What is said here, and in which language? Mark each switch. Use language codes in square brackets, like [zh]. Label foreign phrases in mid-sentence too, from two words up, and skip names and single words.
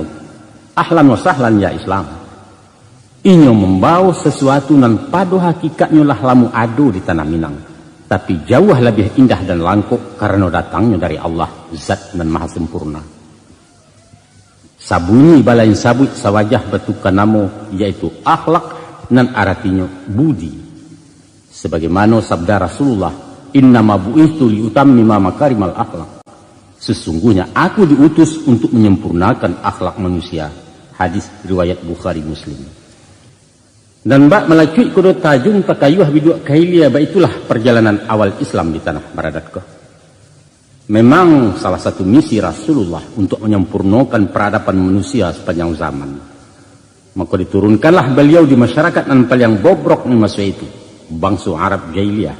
[ar] أهلا وسهلا يا إسلام. [min] Inyo membawa sesuatu nan pada hakikatnya lah lamu ado di tanah Minang, tapi jauh lebih indah dan langkuk karena datangnya dari Allah zat nan maha sempurna. Sabuni balain sabut sawajah betukan namo, yaitu akhlak nan artinya budi. [id] Sebagaimana sabda Rasulullah, [ar] إنما بعثت لأتمم مكارم الأخلاق. [id] Sesungguhnya aku diutus untuk menyempurnakan akhlak manusia. Hadis riwayat Bukhari Muslim. [min] Dan bak melacui kudo tajung takayuh biduak kailia, [id] itulah perjalanan awal Islam di tanah Baradatko. Memang salah satu misi Rasulullah untuk menyempurnakan peradaban manusia sepanjang zaman. Maka diturunkanlah beliau di masyarakat nan paling bobrok di masa itu, bangsa Arab jahiliyah.